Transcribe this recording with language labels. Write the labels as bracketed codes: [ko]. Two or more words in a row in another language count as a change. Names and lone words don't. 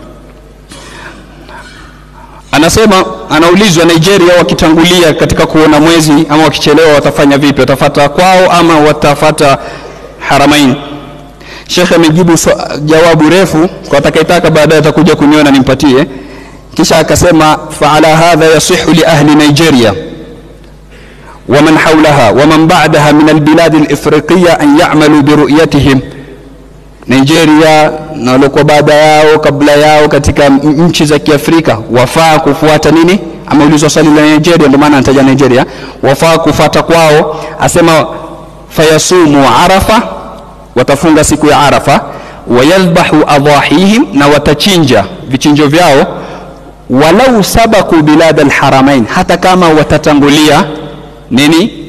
[sw] Anasema, anaulizwa Nigeria wakitangulia katika kuona mwezi ama wakichelewa watafanya vipi, watafuata kwao ama watafuata haramain? Sheikh amejibu jawabu refu, kwa atakayetaka baadaye atakuja kuniona nimpatie. Kisha akasema [ar] فعلى هذا يصح لأهل نيجيريا ومن حولها ومن بعدها من البلاد الإفريقية أن يعملوا برؤيتهم. [sw] Nigeria na walikuwa baada yao kabla yao katika nchi za Kiafrika wafaa kufuata nini? Ameulizwa swali la Nigeria, ndio maana anataja Nigeria, wafaa kufuata kwao. Asema [ar] فيصوموا عرفة, [sw] watafunga siku ya Arafa, [ar] ويذبحوا أضاحيهم, [sw] na watachinja vichinjo vyao, [ar] ولو سبقوا بلاد الحرمين, [sw] hata kama watatangulia nini?